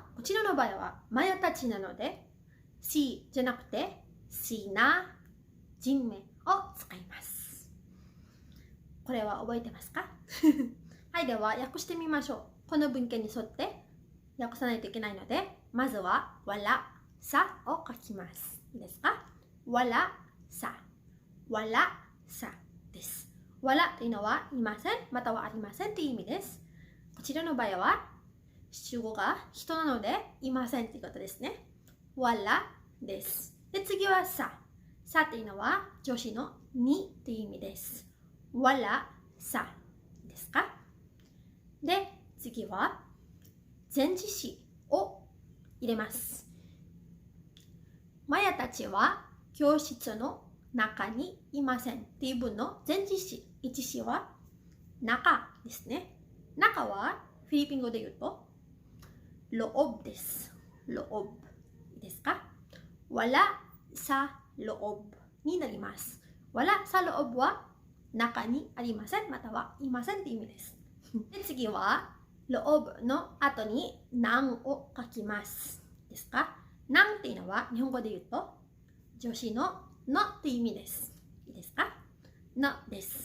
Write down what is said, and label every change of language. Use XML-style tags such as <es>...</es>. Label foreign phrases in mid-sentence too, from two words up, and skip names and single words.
<ja>こちらの場合はマヤたちなので si じゃなくて si な人名を使います。これは覚えてますか？はい、では訳してみましょう。この文献に沿って訳さないといけないので、まずは</ja> <tl>wala sa</tl> <ja>を書きます。いいですか？</ja> <tl>wala sa wala sa</tl> <ja>です。wala というのはいませんまたはありませんという意味です。こちらの場合は主語が人なのでいませんということですね。wala です。で、次はさ。さというのは助詞のにという意味です。</ja> <tl>wala sa</tl> <ja>ですか？で、次は前置詞を入れます。マヤたちは教室の中にいませんっていう文の前置詞、一詞は中ですね。中はフィリピン語で言うとloobです。loobですか？</ja> <tl>wala sa loob</tl> <ja>になります。</ja> <tl>wala sa loob</tl> <ja>は中にありませんまたはいませんっていう意味です。で、次はloobの後になんを書きます。ですか？なんっていうのは日本語で言うと助詞ののっていう意味です。いいですか？のです。</ja>